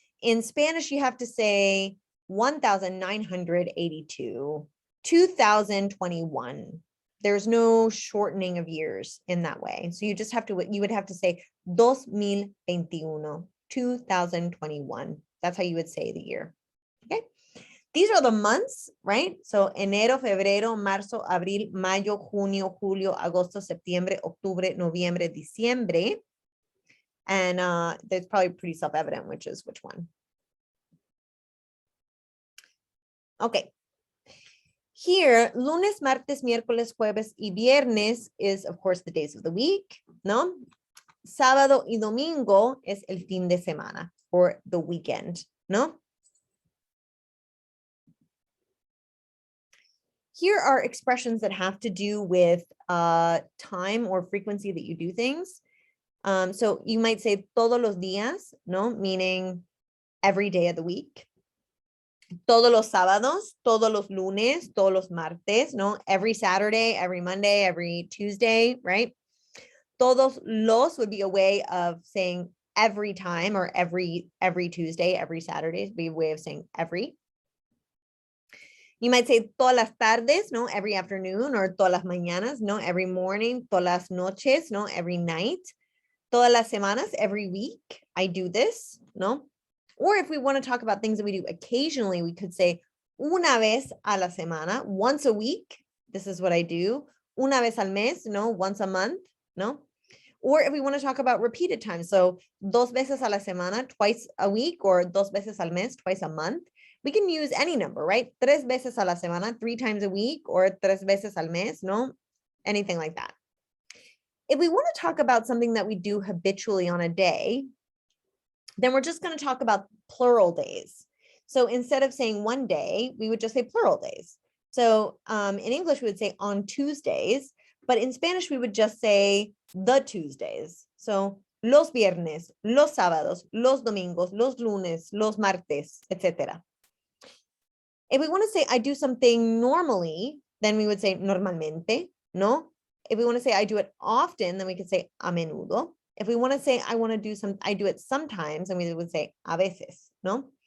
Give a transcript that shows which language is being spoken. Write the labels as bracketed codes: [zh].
[en] In Spanish, you have to say 1982, 2021. There's no shortening of years in that way. So you just have to, you would have to say 2021, 2021. That's how you would say the year. Okay. These are the months, right? [es] So enero, febrero, marzo, abril, mayo, junio, julio, agosto, septiembre, octubre, noviembre, diciembre. [en] And that's probably pretty self-evident, which is which one. Okay. Here, lunes, martes, miércoles, jueves, y viernes is, of course, the days of the week, no? [es] Sábado y domingo es el fin de semana, [en] or the weekend, [es] no? [en] Here are expressions that have to do with time or frequency that you do things. So you might say [es] todos los días, [en] no? Meaning every day of the week. [es] Todos los sábados, todos los lunes, todos los martes, no? [en] Every Saturday, every Monday, every Tuesday, right? [es] Todos los [en] would be a way of saying every time, or every Tuesday, every Saturday would be a way of saying every. You might say [es] todas las tardes, no? [en] Every afternoon, or [es] todas las mañanas, no? [en] Every morning, [es] todas las noches, [en] no? Every night. [es] Todas las semanas, [en] every week, I do this, no? Or if we want to talk about things that we do occasionally, we could say [es] una vez a la semana, [en] once a week. This is what I do. [es] Una vez al mes, [en] no? Once a month, no? Or if we want to talk about repeated times, so [es] dos veces a la semana, [en] twice a week, or [es] dos veces al mes, [en] twice a month. We can use any number, right? [es] Tres veces a la semana, [en] 3 times a week, or [es] tres veces al mes, no? [en] Anything like that. If we want to talk about something that we do habitually on a day, then we're just going to talk about plural days. So instead of saying one day, we would just say plural days. So in English, we would say on Tuesdays, but in Spanish, we would just say the Tuesdays. [es] So los viernes, los sábados, los domingos, los lunes, los martes, etc. [en] If we want to say I do something normally, then we would say normalmente, no? If we want to say I do it often, then we could say [es] a menudo. [en] If we want to say I want to do some, I do it sometimes, then we would say [es] a veces, [en] no?